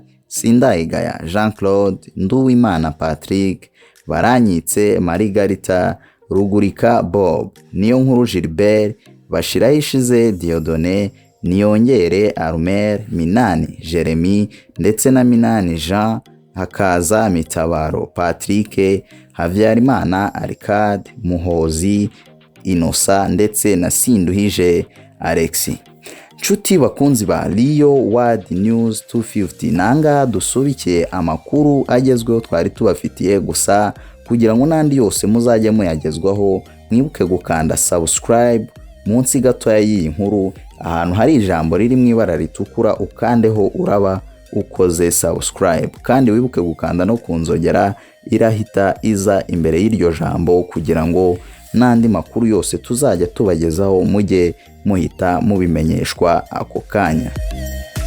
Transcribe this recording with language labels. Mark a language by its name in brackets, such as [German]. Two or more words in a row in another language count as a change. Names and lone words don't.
[Kinyarwanda] Sindayigaya Jean Claude, Nduwimana Patrick, Baranyitse Marigarita, Rugurika Bob, Niyonkuru Gilbert, Bashirayishize Dieudonné, Niyongere Armel, Minani Jeremy ndetse na Minani Jean, hakaza Mitabaro Patrick, Havyarimana Arcade, Muhozi Innocent ndetse na Sinduhije Alexis. Nshuti bakunzi ba Rio World News 250, nanga dusubikiye amakuru agezweho twari tubafitiye, gusa kugira ngo nandi yose muzajye muyagezwaho mwibuke gukanda subscribe munsi gatoya y'iyi nkuru, ahantu hari ijambo riri mu ibara ritukura ukandeho uraba ukoze subscribe, kandi wibuke gukanda no kunzogera irahita iza imbere y'iryo jambo kugira ngo nandi makuru yose tuzajya tubagezaho mujye muhita mubimenyeshwa ako kanya.